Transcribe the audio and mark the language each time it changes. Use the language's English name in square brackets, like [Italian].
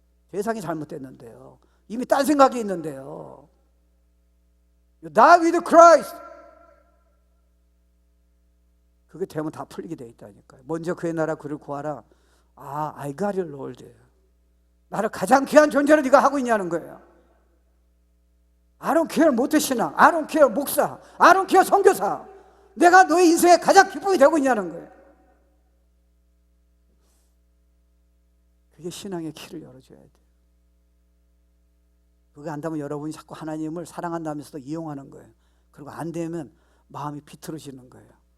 [Korean] 세상이 잘못됐는데요. 이미 딴 생각이 있는데요. [English] You die with Christ. [Korean] 그게 되면 다 풀리게 돼 있다니까요. 먼저 그의 나라 그를 구하라. [English] I got it, Lord. [Korean] 나를 가장 귀한 존재를 네가 하고 있냐는 거예요. [English] I don't care 모태신앙, I don't care 목사, I don't care 선교사. [Korean] 내가 너의 인생에 가장 기쁨이 되고 있냐는 거예요. 그게 신앙의 키를 열어줘야 돼요. 그거 안다면 여러분이 자꾸 하나님을 사랑한다면서도 이용하는 거예요. 그리고 안 되면 마음이 비틀어지는 거예요.